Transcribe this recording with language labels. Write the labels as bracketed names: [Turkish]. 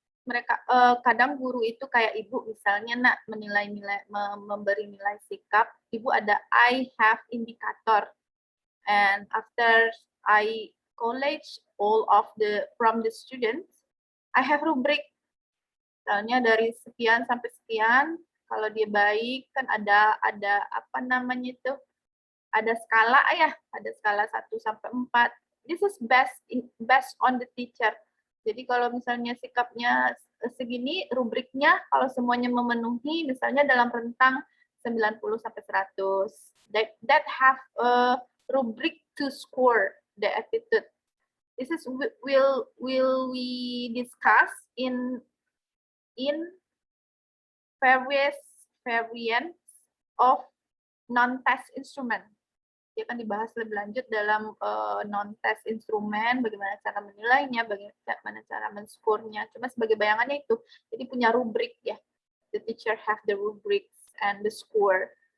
[Indonesian] Mereka kadang guru itu kayak ibu misalnya nak memberi nilai sikap, ibu ada [English] I have indicator, and after I college all of from the students, I have rubric. [Indonesian] Misalnya dari sekian sampai sekian, kalau dia baik kan ada apa namanya itu, ada skala ya, ada skala 1 sampai 4. [English] This is based on the teacher. [Indonesian] Jadi kalau misalnya sikapnya segini, rubriknya kalau semuanya memenuhi, misalnya dalam rentang 90 sampai 100, [English] that have a rubric to score the attitude. This is will we discuss in various variants of non-test instrument. [Indonesian] Dia akan dibahas lebih lanjut dalam non-test instrumen, bagaimana cara menilainya, bagaimana cara men-score-nya. Cuma sebagai bayangannya itu, jadi punya rubrik ya. [English] The teacher have the rubrics and the score.